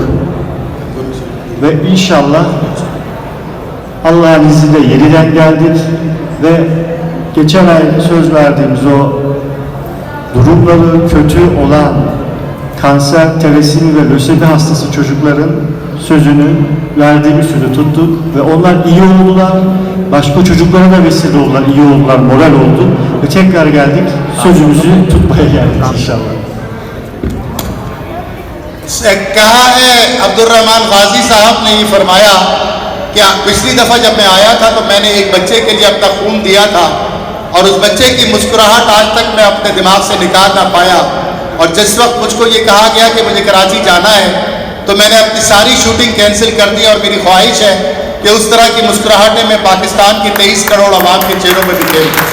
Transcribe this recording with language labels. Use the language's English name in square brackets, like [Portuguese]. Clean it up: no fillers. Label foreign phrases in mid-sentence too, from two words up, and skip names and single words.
[Turkish] Ve inşallah Allah'ın izniyle yeniden geldik ve geçen ay söz verdiğimiz o durumları kötü olan kanser, telasemi ve lösemi hastası çocukların sözünü, verdiğimiz sözü tuttuk ve onlar iyi oldular. Başka çocuklara da vesile oldular, iyi oldular, moral oldu ve tekrar geldik, sözümüzü tutmaya geldik inşallah. [Urdu] کہا ہے عبدالرحمن غازی صاحب نے یہ فرمایا کہ پچھلی دفعہ جب میں آیا تھا تو میں نے ایک بچے کے لیے اپنا خون دیا تھا اور اس بچے کی مسکراہٹ آج تک میں اپنے دماغ سے نکال نا پایا. اور جس وقت مجھ کو یہ کہا گیا کہ مجھے کراچی جانا ہے تو میں نے اپنی ساری [English] shooting cancel [Urdu] کر دی اور میری خواہش ہے کہ اس طرح کی مسکراہٹیں میں پاکستان کی 23 کروڑ عوام کے چہروں پر بکھیروں.